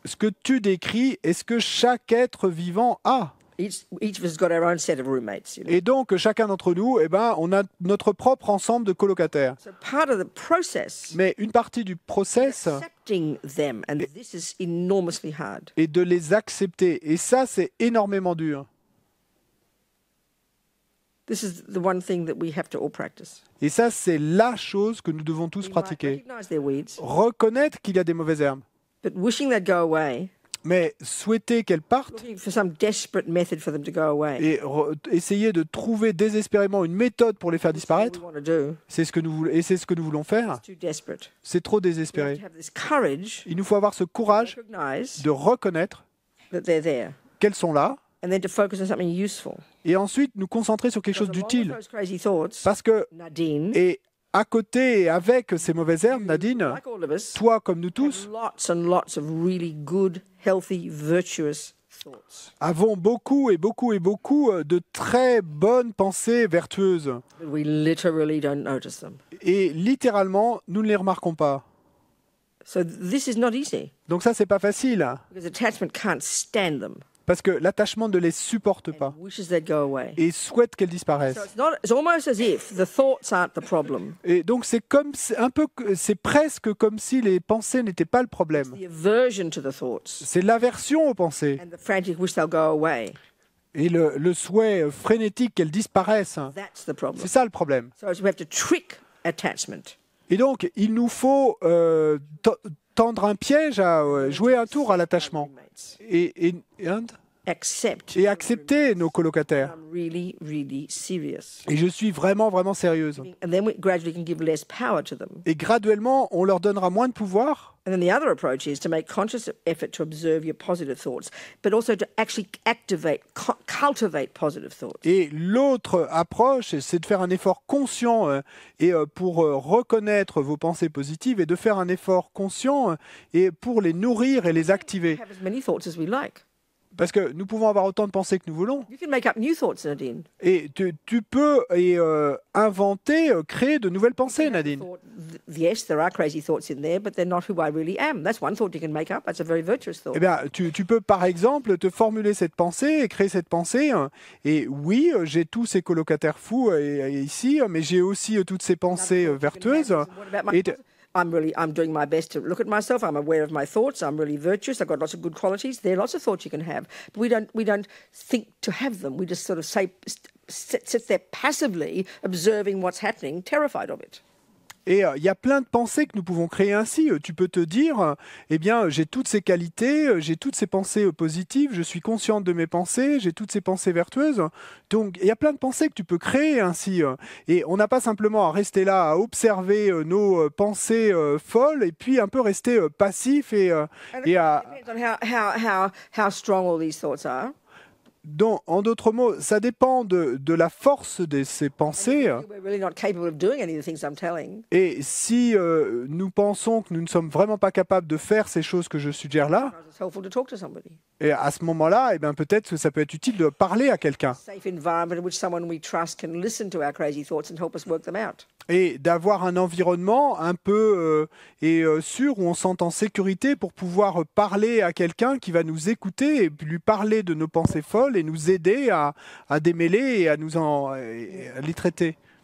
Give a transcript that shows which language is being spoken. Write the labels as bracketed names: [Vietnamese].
[French] ce que tu décris est ce que chaque être vivant a. [English] Each of us has got our own set of roommates. You know? [French] Et donc chacun d'entre nous, eh ben, on a notre propre ensemble de colocataires. [English] So part of the process [French] Mais une partie du process [English] accepting them, and this is enormously hard. [French] est de les accepter. Et ça, c'est énormément dur. [English] This is the one thing that we have to all practice. [French] Et ça, c'est la chose que nous devons tous [English] We might [French] pratiquer. [English] recognize their weeds, [French] Reconnaître qu'il y a des mauvaises herbes, [English] but wishing they'd go away, [French] mais souhaiter qu'elles partent [English] looking for some desperate method for them to go away. [French] et essayer de trouver désespérément une méthode pour les faire [English] That's what we [French] disparaître, [English] want to do. [French] c'est ce que nous voulons, et c'est ce que nous voulons faire. [English] It's too desperate. [French] C'est trop [English] We have [French] désespéré. [English] to have this courage [French] Il nous faut avoir ce [English] to [French] courage [English] recognize [French] de reconnaître [English] that they're there, [French] qu'elles sont là, [English] and then to focus on something useful. [French] et ensuite nous concentrer sur quelque chose [English] Because along [French] d'utile. [English] with those crazy thoughts, Parce que, Nadine, [French] et à côté et avec ces mauvaises herbes, Nadine, [English] like all of us, [French] toi comme nous [English] have [French] tous, [English] lots and lots of really good, healthy, virtuous thoughts. [French] avons beaucoup et beaucoup et beaucoup de très bonnes pensées vertueuses. [English] But we literally don't notice them. [French] Et littéralement, nous ne les remarquons pas. [English] So this is not easy [French] Donc ça, c'est pas facile, [English] because attachment can't stand them [French] parce que l'attachement ne les supporte pas [English] and wishes they'd go away. [French] et souhaite qu'elles disparaissent. [English] So it's almost as if the thoughts aren't the problem. [French] Et donc c'est comme, c'est presque comme si les pensées n'étaient pas le problème. [English] The aversion to the thoughts [French] C'est l'aversion aux pensées [English] and the frantic wish they'll go away. [French] et le souhait frénétique qu'elles disparaissent. [English] That's the problem. [French] C'est ça le problème. [English] So we have to trick attachment. [French] Et donc il nous faut tendre un piège, jouer un tour à l'attachement et [English] Accept. [French] accepter nos colocataires. [English] I'm really, really serious. [French] Et je suis vraiment, vraiment sérieuse. [English] And then we gradually can give less power to them. [French] Et graduellement, on leur donnera moins de pouvoir. [English] And then the other approach is to make conscious effort to observe your positive thoughts, but also to actually cultivate positive thoughts. [French] Et l'autre approche, c'est de faire un effort conscient pour reconnaître vos pensées positives et de faire un effort conscient et pour les nourrir et les activer. [English] Have as many thoughts as we like. [French] Parce que nous pouvons avoir autant de pensées que nous voulons. [English] You can make up new thoughts, Nadine. [French] Et tu peux inventer, créer de nouvelles pensées, Nadine. [English] Yes, there are crazy thoughts in there, but they're not who I really am. That's one thought you can make up. That's a very virtuous thought. [French] Eh bien, tu peux par exemple te formuler cette pensée et créer cette pensée. Et oui, j'ai tous ces colocataires fous ici, mais j'ai aussi toutes ces pensées vertueuses. [English] What about my [French] Et [English] I'm doing my best to look at myself. I'm aware of my thoughts. I'm really virtuous. I've got lots of good qualities. There are lots of thoughts you can have, but we don't think to have them. We just sort of sit there passively observing what's happening, terrified of it. [French] Et il y a plein de pensées que nous pouvons créer ainsi. Tu peux te dire, eh bien, j'ai toutes ces qualités, j'ai toutes ces pensées positives, je suis consciente de mes pensées, j'ai toutes ces pensées vertueuses. Donc, il y a plein de pensées que tu peux créer ainsi. Et on n'a pas simplement à rester là, à observer nos pensées folles, et puis un peu rester passif et à... [English] It depends on how strong all these thoughts are. [French] Donc, en d'autres mots, ça dépend de la force de ces pensées. [English] We're really not capable of doing any of the things I'm telling. [French] Et si nous pensons que nous ne sommes vraiment pas capables de faire ces choses que je suggère là, [English] It's helpful to talk to somebody. [French] et à ce moment-là, eh bien, peut-être que ça peut être utile de parler à quelqu'un [English] Safe environment in which someone we trust can listen to our crazy thoughts and help us work them out. [French] et d'avoir un environnement un peu sûr où on se sent en sécurité pour pouvoir parler à quelqu'un qui va nous écouter et lui parler de nos pensées folles et nous aider à démêler et à les traiter.